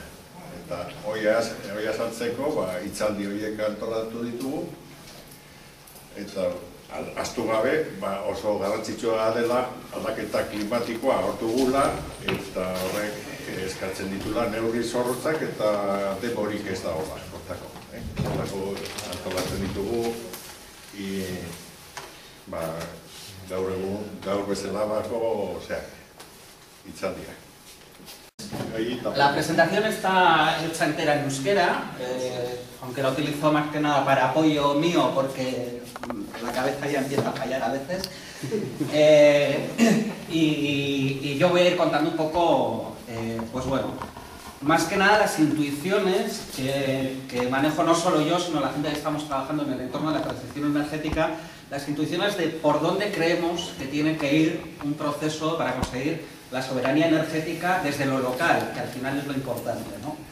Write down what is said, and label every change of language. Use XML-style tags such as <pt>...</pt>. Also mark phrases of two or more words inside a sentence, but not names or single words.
<eu>Eta hori azaltzeko, hitzaldi horiek antolatu ditugu, eta ahaztu gabe oso garrantzitsua dela aldaketa klimatikoa hartu gula, eta horrek eskatzen ditula neurri zorrotzak eta denborik ez da hortako. Hortako antolatzen ditugu, gaur bezala bako hitzaldiak.</eu> <es>La presentación está hecha entera en euskera, aunque la utilizo más que nada para apoyo mío porque la cabeza ya empieza a fallar a veces. Y yo voy a ir contando un poco, más que nada las intuiciones que manejo no solo yo, sino la gente que estamos trabajando en el entorno de la transición energética, las intuiciones de por dónde creemos que tiene que ir un proceso para conseguir la soberanía energética desde lo local, que al final es lo importante, ¿no?</es>